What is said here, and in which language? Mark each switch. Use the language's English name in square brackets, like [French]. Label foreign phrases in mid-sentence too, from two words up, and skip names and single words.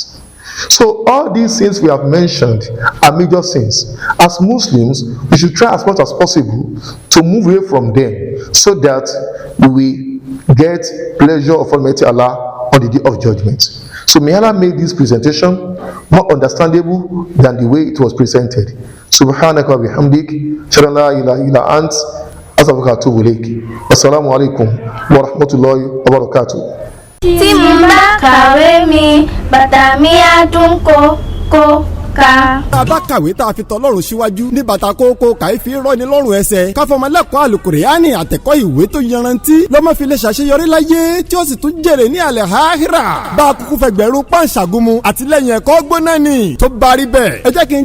[English] So all these sins we have mentioned are major sins. As Muslims, we should try as much as possible to move away from them, so that we will get pleasure of Almighty Allah on the day of judgment. So may Allah make this presentation more understandable than the way it was presented. [Arabic] سبحانك وبحمدك، شلا لا إله إلا أنت، أستغفرك وأتوب إليك. والسلام عليكم ورحمة الله وبركاته. [Yoruba] Tí mo bá kàwé mi, bàtà mi á tún kó ká. tá a bá kàwé tá a fi tọlọ́run síwájú ní bàtà kókó kàífi rọ́ni lọ́rùn ẹsẹ̀ káfọmọlẹ́kọ̀ọ́ àlùkùránì àtẹ̀kọ́ ìwé tó yanrantí lọ́mọ fi lè ṣàṣeyọrí láyé tí ó sì tún jèrè ní àlẹ́ àhírà bá a kúkú fẹgbẹ̀rún pàǹṣàgùnmu àtìlẹ́yìn ẹ̀kọ́ gbóná ni tó bá rí bẹ́ẹ̀ ẹ jẹ́ kí n